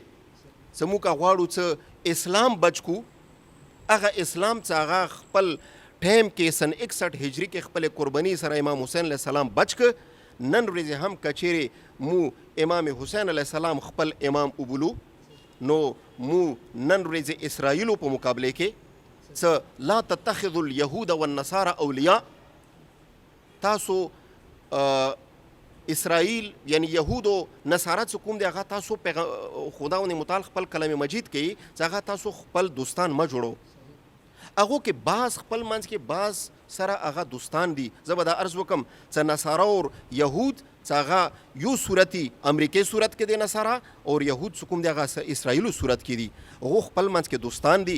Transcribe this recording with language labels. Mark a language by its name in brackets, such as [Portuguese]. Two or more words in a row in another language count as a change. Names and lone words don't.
[Pashto] څه موږ غواړو څه اسلام بچ کو، هغه اسلام څه هغه خپل ټایم کې سن 61 هجري کې خپل قرباني سره امام حسین علیه السلام بچ که. نن ورځې هم کچېرې مو امام حسین علیه السلام خپل امام وبولو، نو مو نن ورځې اسرائیلو په مقابله کې څه [Arabic] لا تتخذوا اليهود والنصارى اولیاء، [Pashto] تاسو اسرائیل یعنی یهود و نصارا څه کوم دی هغه تاسو خداوند متعال خپل کلام مجید کوي چې هغه تاسو خپل دوستان مه جوړو. هغو کې بعض خپل منځ کې بعض سره هغه دوستان دي. زه به دا عرض وکم چې نصارا اور یهود چې هغه یو صورتي امریکې صورت کې دی نصارا، اور یهود څه کوم دی هغه اسرائیلو صورت کې دي، هغو خپل منځ کې دوستان دي.